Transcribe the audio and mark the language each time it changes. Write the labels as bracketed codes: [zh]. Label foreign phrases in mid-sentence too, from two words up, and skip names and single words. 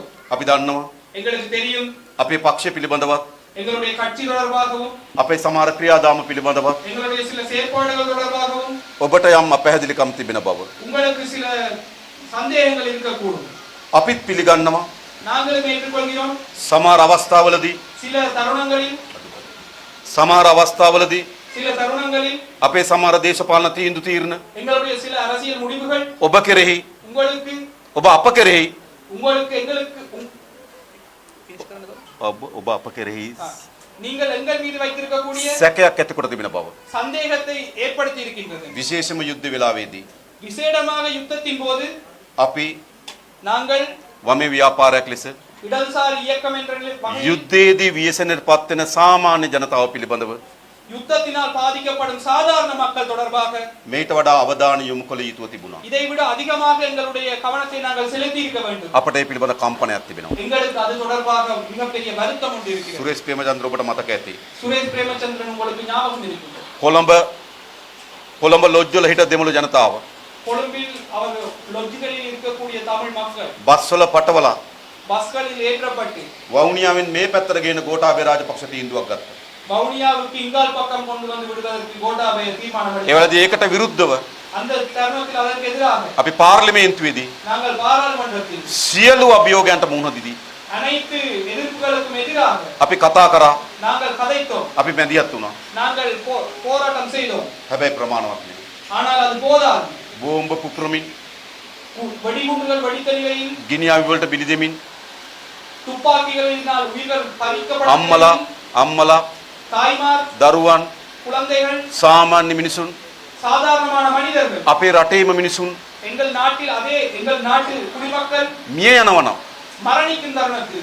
[si] අපි දන්නවා [ta] எங்களுக்கு தெரியும் [si] අපේ පක්ෂ පිළිබඳවත් [ta] எங்களுடைய கட்சி தொடர்பாகவும் [si] අපේ සමහර ක්‍රියාදාම පිළිබඳවත් [ta] எங்களுடைய சில செயற்பாடுகள் தொடர்பாகவும் [si] ඔබට යම් අපැහැදිලිකම් තිබෙන බව [ta] உங்களுக்கு சில சந்தேகங்கள் இருக்கக்கூடும். [si] අපිත් පිළිගන්නවා. [ta] நாங்களும் ஏற்றுக்கொள்கிறோம். [si] සමහර අවස්ථාවලදී [ta] சில தருணங்களில் சில தருணங்களில் [si] අපේ සමහර දේශපාලන තීන්දුව తీරන [ta] எங்களுடைய சில அரசியல் முடிவுகள் [si] ඔබ කෙරෙහි [ta] உங்களுக்கு [si] ඔබ අප කෙරෙහි [ta] எங்களுக்கு [si] ඔබ අප කෙරෙහි [ta] நீங்கள் எங்கள் மீது வைத்திருக்கக்கூடிய [si] සැකයක් ඇති කොට තිබෙන බව [ta] சந்தேகத்தை ஏற்படுத்தி இருக்கின்றது. [si] විශේෂම යුද්ධ වෙලාවේදී [ta] விசேடமாக யுத்தத்தின் போது [si] අපි [ta] நாங்கள் [si] වමේ ව්‍යාපාරයක් ලෙස [ta] இடதுசாரி இயக்கம் என்ற வகையில் [si] යුද්ධයේදී ව්‍යසනයට පත් වෙන සාමාන්‍ය ජනතාව පිළිබඳව [ta] யுத்தத்தினால் பாதிக்கப்படும் சாதாரண மக்கள் தொடர்பாக [si] මේට වඩා අවධානය යොමු කළ යුතුව තිබුණා. [ta] இதை விட அதிகமாக எங்களுடைய கவனத்தை நாங்கள் செலுத்தி இருக்க வேண்டும். [si] අපට ඒ පිළිබඳ කම්පනයක් තිබෙනවා. [ta] எங்களுக்கு அது தொடர்பாக மிகப்பெரிய வருத்தம் ஒன்று இருக்கிறது. [si] සුරේෂ් ප්‍රේමචන්ද්‍ර ඔබට මතක ඇති. [ta] சுரேஷ் பிரேமச்சந்திரன் உங்களுக்கு ஞாபகம் இருக்கிறது. [si] කොළඹ ලොජ්ජවල හිට දෙමළ ජනතාව [ta] கொழும்பில் அவர் லொஜ்ஜுகளில் இருக்கக்கூடிய தமிழ் மக்கள் [si] බස්වල පටවලා [ta] பஸ்களில் ஏற்றப்பட்டு [si] වවුනියාවෙන් මේ පැත්තට ගේන ගෝඨාභය රාජපක්ෂ තීන්දුවක් ගත්තා. [ta] வவுனியாவுக்கு இங்கால் பக்கம் கொண்டு வந்து விடுவதற்கு கோட்டாபய தீர்மானம் [si] ඒ වෙලාවේදී ඒකට විරුද්ධව [ta] அந்த தருணத்தில் அதற்கு எதிராக [si] අපි පාර්ලිමේන්තුවේදී [ta] நாங்கள் பாராளுமன்றத்தில் [si] සියලු අභියෝගයන්ට මුහුණ දීදී [ta] அனைத்து எதிர்ப்புகளுக்கும் எதிராக [si] අපි කතා කරා. [ta] நாங்கள் கதைத்தோம். [si] අපි මැදිහත් වුණා. [ta] நாங்கள் போராட்டம் செய்தோம். [si] හැබැයි ප්‍රමාණවත් නෙවෙයි. [ta] ஆனால் அது போதாது. [si] බෝම්බ පුපුරමින් [ta] வெடிகுண்டுகள் வெடித்தலிகையில் [si] ගිනි අවි වලට බිලි දෙමින් [ta] துப்பாக்கிகளினால் உயிர்கள் பறிக்கப்பட்ட [si] අම්මලා [ta] தாய்மார் [si] දරුවන් [ta] குழந்தைகள் [si] සාමාන්‍ය මිනිසුන් [ta] சாதாரணமான மனிதர்கள் [si] අපේ රටේම මිනිසුන් [ta] எங்கள் நாட்டு குடிமக்கள் [si] මිය යනවා. [ta] மரணிக்கும் தருணத்தில்